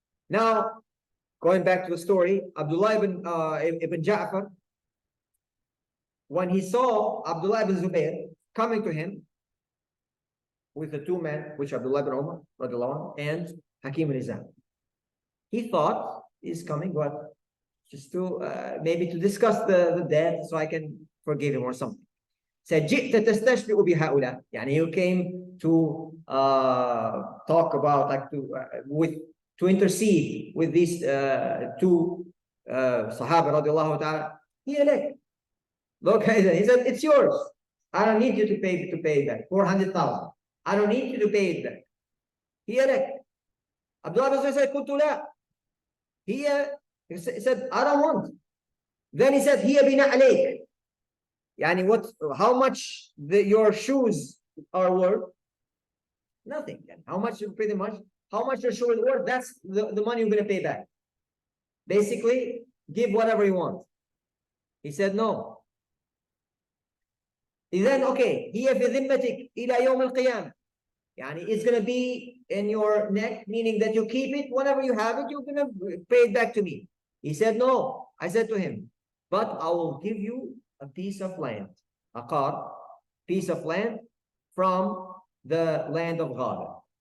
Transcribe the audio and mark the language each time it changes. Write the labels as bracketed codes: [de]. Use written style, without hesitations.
[en] Now, going back to the story, Abdullah ibn Ja'far, when he saw Abdullah ibn Zubayr coming to him with the two men, which Abdullah ibn Umar and Hakim al-Hizam, he thought he's coming, but just to maybe to discuss the death so I can forgive him or something. [ar] Said, جئت تستشفئ بهؤلاء. [en] يعني you came to talk about, like to intercede with these two Sahaba radiallahu ta'ala. Here, look, he said, it's yours. I don't need you to pay back 400,000. I don't need you to pay it back. Here, Abdullah bin said, [ar] كنت لا. [en] He said, I don't want. Then he said, [ar] هي بنعليك. [en] Yani how much your shoes are worth? Nothing. How much you pretty much? How much your shoes are worth? That's the money you're going to pay back. Basically, give whatever you want. He said no. Then okay, [ar] هي في ذمتك إلى يوم القيامة. [en] Yani it's going to be in your neck, meaning that you keep it. Whenever you have it, you're going to pay it back to me. He said no. I said to him, but I will give you a piece of land, a piece of land from the land of Ghada.